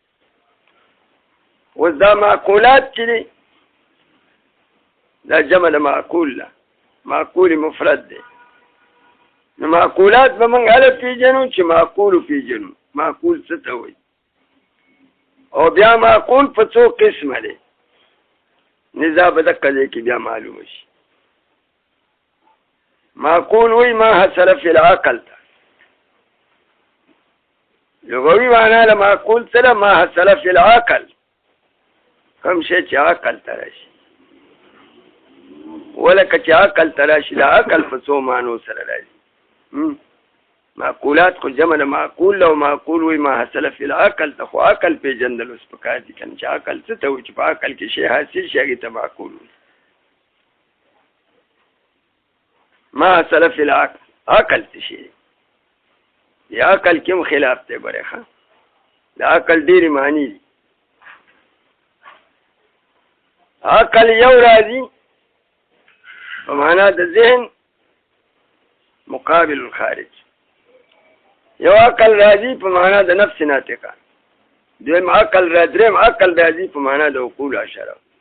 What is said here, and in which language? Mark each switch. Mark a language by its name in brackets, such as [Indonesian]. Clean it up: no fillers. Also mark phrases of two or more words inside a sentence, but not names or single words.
[Pashto] اوس دا معقولات چې دي دا جمع د معقول ده معقول مفرد دی نو معقولات به موږ اله پیژنو چې معقول پیژنو معقول څه ته وایي او بیا معقول په څو قسمه دی نزا به دقه دی کې بیا معلومه شي معقول وایي [Arabic] ما حصل فی العقل [Pashto] ته لغوي معنا له معقول سره [Arabic] ما حصل فی العقل [Pashto] کوم شی چې عقل ته راشي ولکه چې عقل ته راشي د عقل په څو معنو سره راځي معقولات خو جمع د معقول او معقول وایي [Arabic] ما حصل فی العقل [Pashto] ته خو عقل پېژندل اوس پکار دي که نه چې عقل څه ته وایي چې په عقل کې شی حاصل شي هغې ته معقول وایي [Arabic] ما حصل فی العقل [Pashto] عقل څه شی دی عقل کې هم خلاف دی ګورې ښه د عقل ډېرې معنی دي عقل یو راځي په معنا د ذهن [Arabic] مقابل الخارج [Pashto] یو عقل راځي په معنا د نفس ناطقه دریم عقل راځي په معنا د عقول اشاره